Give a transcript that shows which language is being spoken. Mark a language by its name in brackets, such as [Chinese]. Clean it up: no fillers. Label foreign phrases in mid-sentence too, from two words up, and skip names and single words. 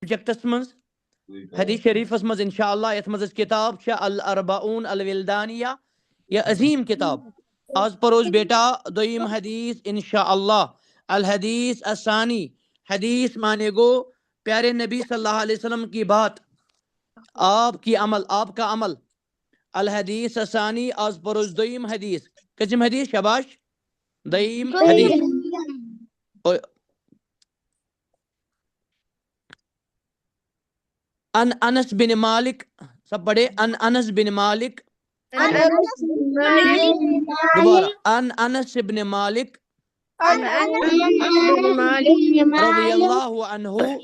[Kashmiri] سبجیکٹس منٛز حدیث شریفس منٛز [Arabic] انشاء اللہ [Kashmiri] یتھ منٛز کتاب چھِ الاربعون الولدانیہ یہ عظیم کتاب آز پروز بیٹا دویم حدیث [Arabic] انشاء اللہ الحدیث الثانی [Kashmiri] حدیث مانے گو [Urdu] پیارے نبی [Arabic] صلی اللہ علیہ وسلم [Urdu] کی بات آپ کی عمل آپ کا عمل [Arabic] الحدیث الثانی [Kashmiri] آز پروز دویم حدیث کچم حدیث شباش دویم حدیث [Arabic] ان انس بن مالک [Urdu] سب پڑھے [Arabic] ان انس بن مالک [Urdu] دوبارہ [Arabic] ان انس بن مالک رضی اللہ عنہ